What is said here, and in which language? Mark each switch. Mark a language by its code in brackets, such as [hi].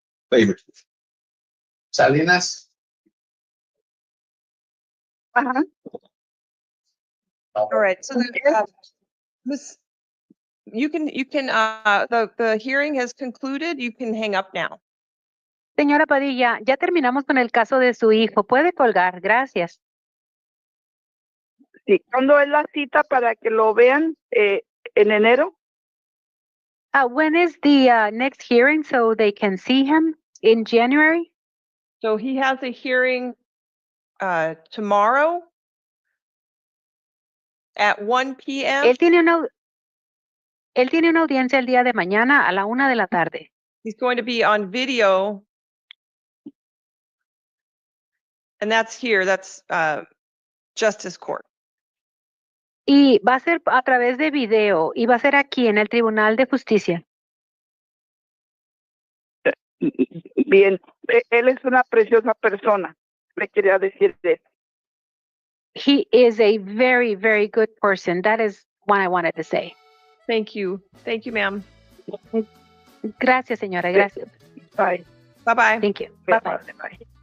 [es] Favor. Salinas? [en] All right. So Miss, you can the hearing has concluded. You can hang up now. [es] Señora Padilla, ya terminamos con el caso de su hijo. Puede colgar. Gracias. Sí, ¿cuándo es la cita para que lo vean en enero? [en] When is the next hearing so they can see him in January? So he has a hearing tomorrow at 1 p.m. [es] Él tiene una audiencia el día de mañana a la 1 de la tarde. [en] He's going to be on video. And that's here. That's Justice Court. [es] Y va a ser a través de video y va a ser aquí en el Tribunal de Justicia. Bien, él es una preciosa persona, le quería decir de eso. [en] He is a very, very good person. That is what I wanted to say. Thank you. Thank you, ma'am. [es] Gracias, señora. Gracias. [en] Bye. Bye-bye. Thank you. Bye-bye. Bye.